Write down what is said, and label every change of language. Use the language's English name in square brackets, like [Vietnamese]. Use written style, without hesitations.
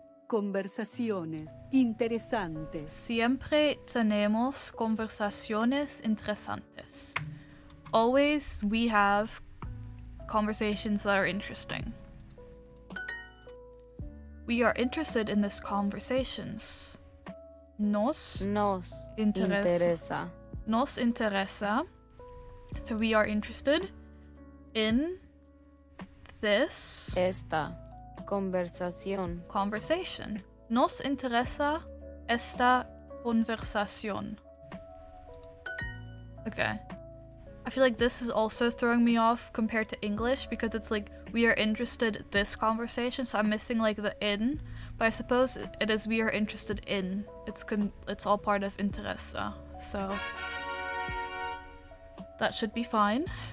[Spanish] Conversaciones interesantes. Siempre tenemos conversaciones interesantes. [English] Always we have conversations that are interesting. We are interested in these conversations. [Spanish] Nos interesa. Nos interesa. [English] So we are interested in this. [Spanish] Esta conversación. [English] Conversation. [Spanish] Nos interesa esta conversación. [English] Okay. I feel like this is also throwing me off compared to English because it's like we are interested this conversation, so I'm missing like the in, but I suppose it is we are interested in. It's all part of interesa, so that should be fine.